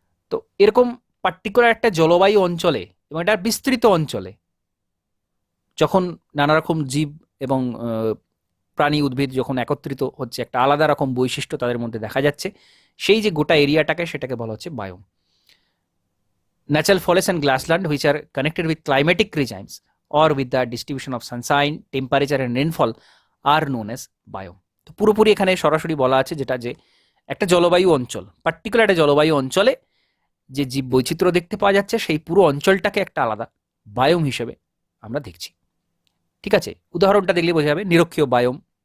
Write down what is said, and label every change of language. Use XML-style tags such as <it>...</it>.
<bn>তো এরকম পার্টিকুলার একটা জলবায়ু অঞ্চলে এবং একটা বিস্তৃত অঞ্চলে যখন নানা রকম জীব এবং প্রাণী উদ্ভিদ যখন একত্রিত হচ্ছে, একটা আলাদা রকম বৈশিষ্ট্য তাদের মধ্যে দেখা যাচ্ছে, সেই যে গোটা এরিয়াটাকে, সেটাকে বলা হচ্ছে biome.</bn> <en>Natural forests and grassland which are connected with climatic regimes or with the distribution of sunshine, temperature and rainfall are known as biome.</en> <bn>তো পুরোপুরি এখানে সরাসরি বলা আছে যেটা, যে একটা জলবায়ু অঞ্চল, পার্টিকুলার একটা জলবায়ু অঞ্চলে যে জীব বৈচিত্র্য দেখতে পাওয়া যাচ্ছে, সেই পুরো অঞ্চলটাকে একটা আলাদা বায়োম হিসেবে আমরা দেখছি। ঠিক আছে, উদাহরণটা দেখলে বোঝা যাবে, নিরক্ষীয় বায়োম।</bn>